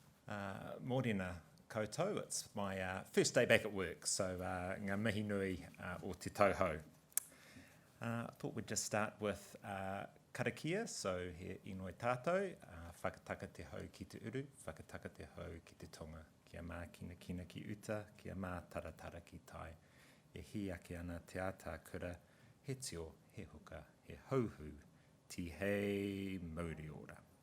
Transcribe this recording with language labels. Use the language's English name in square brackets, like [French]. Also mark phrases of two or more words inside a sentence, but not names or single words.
[Māori] Mōrena koutou, [English] it's my first day back at work, so [Māori] ngā mihi nui o te tauhou. [English] I thought we'd just start with Karakia, [Māori] so he inoi tātou, whakataka te hau ki te uru, whakataka te hau ki te tonga, kia mā kina kina ki uta, kia mā taratara ki tai, e hi ake ana te ata kura, he tio, he huka, he hauhu, ti hei mauri ora.